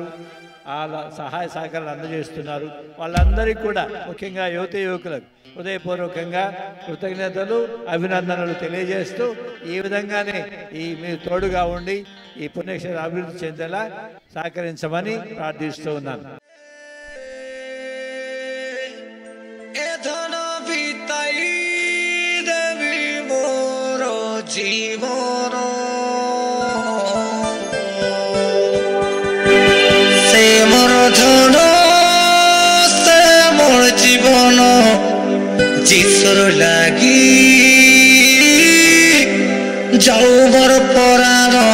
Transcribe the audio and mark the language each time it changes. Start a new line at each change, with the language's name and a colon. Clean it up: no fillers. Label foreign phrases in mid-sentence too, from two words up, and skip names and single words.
Telugu: వాళ్ళ సహాయ సహకారాలు అందజేస్తున్నారు. వాళ్ళందరికీ కూడా ముఖ్యంగా యువతి యువకులకు హృదయపూర్వకంగా కృతజ్ఞతలు అభినందనలు తెలియజేస్తూ ఈ విధంగానే మీరు తోడుగా ఉండి ఈ పుణ్యక్షేత్రం అభివృద్ధి చెందేలా సహకరించమని ప్రార్థిస్తూ ఉన్నాను.
Bangla: জীবন সে মোর ধন সে মোর জীবন যিশুর লাগি যাও মোর পরাণ